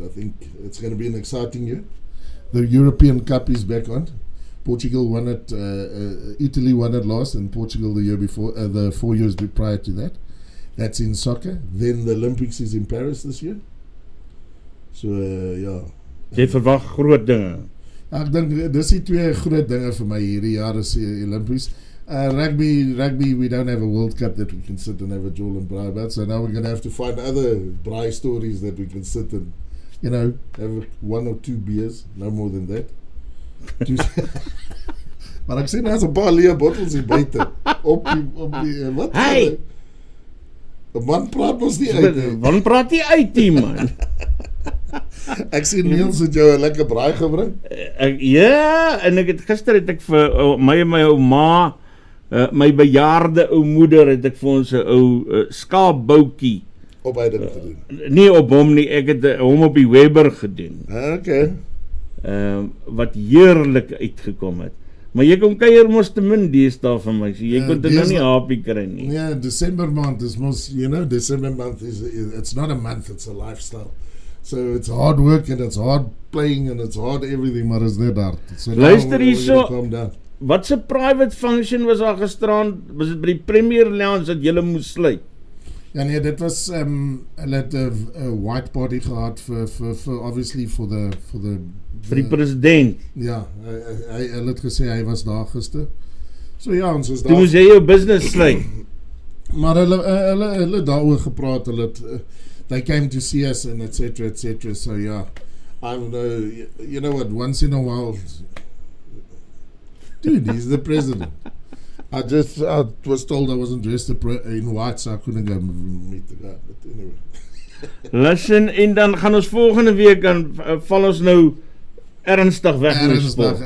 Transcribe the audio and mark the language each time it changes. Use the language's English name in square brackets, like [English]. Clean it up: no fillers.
[English] I think it's going to be an exciting year. The European Cup is back on. Portugal won it, Italy won it last, and Portugal the year before, the 4 years prior to that. That's in soccer. Then the Olympics is in Paris this year. So, ja. [Afrikaans] Jy verwag groot dinge. Ek dink dis die twee groot dinge vir my hierdie jaar is Olympics. [English] Rugby, we don't have a World Cup that we can sit and have a Joel and Braai about, so now we're going to have to find other Braai stories that we can sit and, have 1 or 2 beers, no more than that. [Afrikaans] Maar ek sê nou is 'n paar leë bottels hier buite. Op die wat? Hey! 'n Man praat mos nie uit. Wanneer praat jy uit hier, man? Ek sien Niels het jou 'n lekker braai gebring. Ja, en gister het ek vir my en my ou ma, my bejaarde ou moeder, het ek vir ons 'n ou skaapboutjie op hy ding gedoen. Nie op hom nie, ek het hom op die Weber gedoen. Okay. Wat heerlik uitgekom het. Maar jy kon kuier mos te min deesdae van my, so jy kon dit nou nie happy kry nie. [English] Ja, December month is mos, December month it's not a month, it's a lifestyle. So it's hard work and it's hard playing and it's hard everything, [Afrikaans] maar is net hard. [English] So [Afrikaans] luister hierso, wat se private function was daar gisteraan? Was dit by die Premier Lounge dat julle moes sluit? Ja nee, dit was hulle het 'n [English] white party [Afrikaans] gehad [English] for obviously for [Afrikaans] die president. Ja, hulle het gesê hy was daar gister. So ja, ons is daar. Toe moes jy jou business sluit. Maar hulle daaroor gepraat, hulle [English] they came to see us and etc. So yeah, you know what, once in a while, dude, he's the president. I was told I wasn't dressed in white, so I couldn't go meet the guy, but anyway. Listen, [Afrikaans] en dan gaan ons volgende week, dan val ons nou ernstig weg met sport.